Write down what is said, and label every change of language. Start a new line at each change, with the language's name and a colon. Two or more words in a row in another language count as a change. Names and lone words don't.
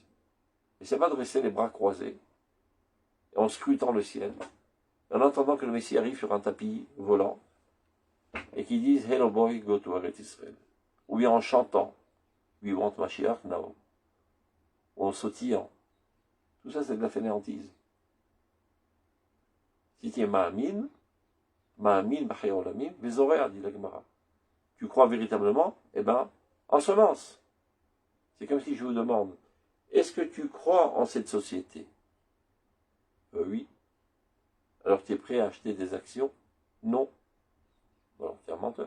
French: Et c'est pas de rester les bras croisés, en scrutant le ciel, en attendant que le Messie arrive sur un tapis volant, et qu'ils disent «
English: Hello boy, go to Eretz Israel ».
French: Ou bien en chantant «
English: We want Mashiach now ».
French: Ou en sautillant. Tout ça, c'est de la fainéantise. Si tu es
Hebrew: מאמין בחי העולמים וזורע,
French: dit la Gemara. Tu crois véritablement? Eh ben, ensemence. C'est comme si je vous demande, est-ce que tu crois en cette société? Oui. Alors tu es prêt à acheter des actions? Non. Alors tu es un menteur.